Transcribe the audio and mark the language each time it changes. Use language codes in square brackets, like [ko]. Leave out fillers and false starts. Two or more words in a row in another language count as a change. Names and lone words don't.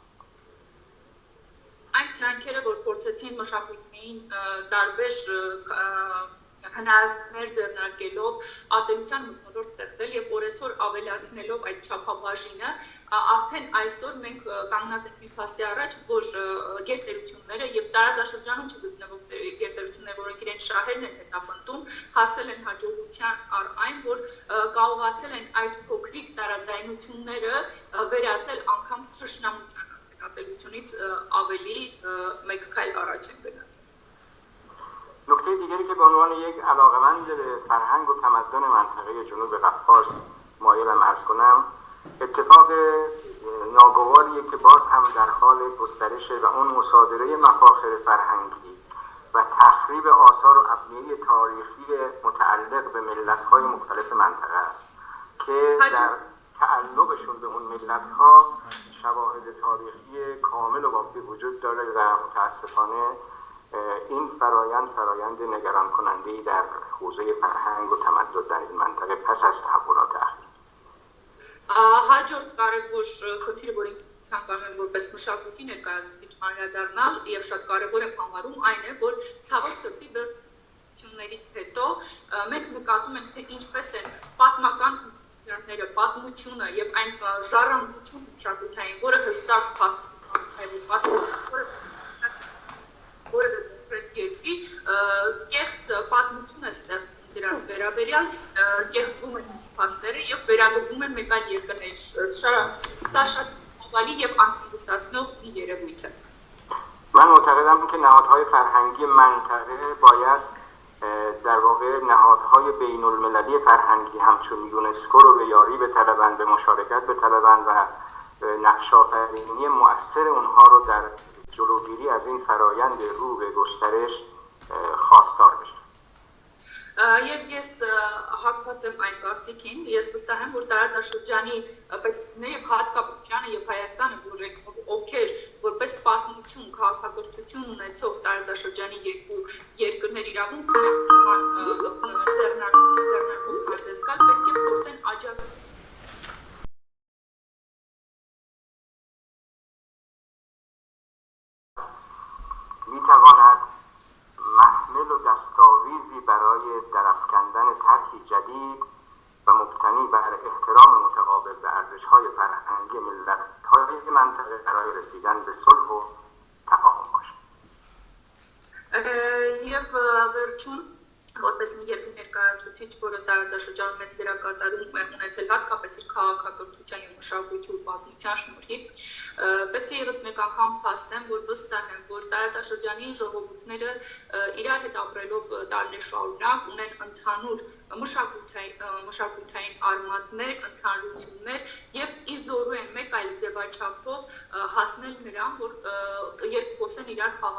[hy] Այն ջանքերը, որ փորձեցին մշակույթային տարբեր հնարքներ ձեռնարկելով ատելության մթնոլորտ ստեղծել եւ օրեցօր ավելացնելով այդ չափաբաժինը, արդեն այսօր մենք կանգնած ենք մի փաստի առաջ, որ գերտերությունները եւ տարածաշրջանում չգտնվող գերտերությունները, որոնք իրենց շահերն են հետապնդում, հասել են հաջողության առ այն, որ կարողացել են այդ փոքրիկ տարածայնությունները վերածել անգամ թշնամության ատելությունից ավելի մեկ քայլ առաջ են գնացել. [fa] نکته دیگری که به عنوان یک علاقه‌مند به فرهنگ و تمدن منطقه جنوب قفقاز مایلم عرض کنم اتفاق ناگواریه که باز هم در حال گسترش و اون مصادره مفاخر فرهنگی و تخریب آثار و ابنیه تاریخی متعلق به ملت‌های مختلف منطقه است که در تعلقشون به اون ملت‌ها شواهد تاریخی کامل و وافی وجود داره و متاسفانه این فرایند نگران کننده‌ای در حوزه فرهنگ و تمدن در این منطقه پس از تحولات اخیر. [hy] Հաջորդ կարևոր խնդիրը, որին ցանկանում եմ որպես մշակույթի ներկայացուցիչ անդրադառնալ եւ շատ կարևոր եմ համարում, այն է, որ ցավոք սրտի բերություններից հետո մենք նկատում ենք, թե ինչպես են պատմական ները, պատմությունը եւ այն ժառանգություն մշակութային, որը հստակ կեղծ պատմություն է ստեղծում դրանց վերաբերյալ, կեղծում են փաստերը եւ վերագրվում են մեկ այլ երկրներ։ Սա շատ ցավալի եւ անհանգստացնող մի երևույթ է. [fa] من معتقدم که نهادهای فرهنگی منطقه باید در واقع نهادهای بین المللی فرهنگی همچون یونسکو رو به یاری بطلبند، به مشارکت بطلبند و نقش آفرینی مؤثر اونها رو در جلوگیری از این فرایند رو به گسترش خواستار بشه. [hy] Եվ ես հակված եմ այն կարծիքին, ես վստահ եմ, որ տարածաշրջանի պետությունները եւ հատկապես Իրանը եւ Հայաստանը, ովքեր որպես պատմություն, քաղաքակրթություն ունեցող տարածաշրջանի երկու երկրներ իրավունք ունեն ձեռնարկում հանդես գալ, պետք է փորձեն աջակցել [fa] میتواند محمل و دستاویزی برای درافکندن طرحی جدید و مبتنی بر احترام متقابل به ارزش‌های فرهنگی ملت‌های منطقه برای رسیدن به صلح و تفاهم باشد. [hy] Եվ վերջում որպես մի երկու ներկայացուցիչ, որը տարածաշրջանում մեծ դերակատարում է ունեցել հատկապես իր քաղաքակրթության եւ մշակույթի ու պատմության շնորհիվ, պետք է եւս մեկ անգամ փաստեմ, որ վստահ եմ, որ տարածաշրջանի ժողովուրդները իրար հետ ապրելով տարիներ շարունակ ունեն ընդհանուր մշակութային արմատներ, ընդհանրություններ եւ իզորու են մեկ այլ ձևաչափով հասնել նրան, որ երբ խոսեն իրար